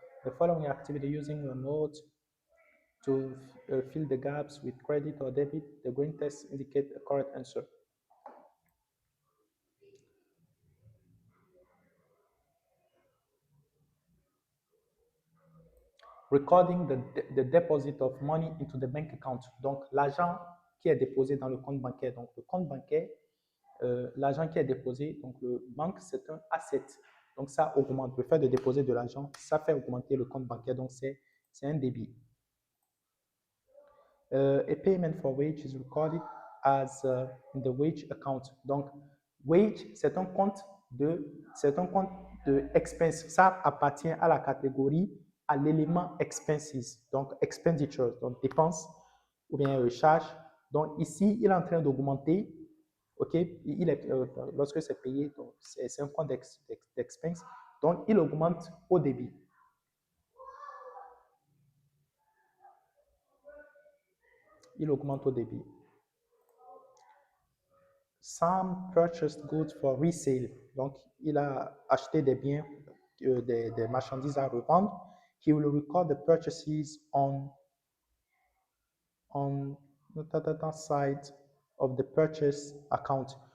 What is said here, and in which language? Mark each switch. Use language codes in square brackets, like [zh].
[en] The following activity using your notes to fill the gaps with credit or debit. The green text indicate a correct answer. Recording the deposit of money into the bank account. [fr] Donc, l'argent qui est déposé dans le compte bancaire. Donc, le compte bancaire, l'argent qui est déposé, donc le banque, c'est un asset. Donc, ça augmente. Le fait de déposer de l'argent, ça fait augmenter le compte bancaire. Donc, c'est un débit. A payment for wage is recorded as in the wage account. Donc, wage, c'est un compte de expense. Ça appartient à la catégorie, à l'élément expenses. Donc, expenditures, donc dépenses ou bien charges. Donc, ici, il est en train d'augmenter. OK? Lorsque c'est payé, c'est un compte d'expense. Donc, il augmente au débit. Il augmente au débit. [en] Sam purchased goods for resale. [fr] Donc, il a acheté des biens, des marchandises à revendre. [en] He will record the purchases on the side of the purchase account.